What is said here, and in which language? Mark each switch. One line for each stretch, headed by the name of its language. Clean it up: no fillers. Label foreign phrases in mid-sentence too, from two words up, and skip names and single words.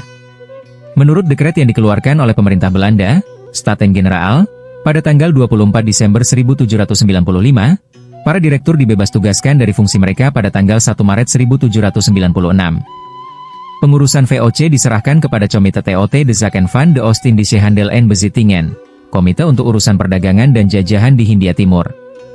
Indonesian: Menurut dekret yang dikeluarkan oleh pemerintah Belanda, Staten-Generaal, pada tanggal 24 Desember 1795, para direktur dibebas tugaskan dari fungsi mereka pada tanggal 1 Maret 1796. Pengurusan VOC diserahkan kepada Comité TOT de Zaken van de Oost-Indische Handel en Bezittingen, Komite untuk Urusan Perdagangan dan Jajahan di Hindia Timur.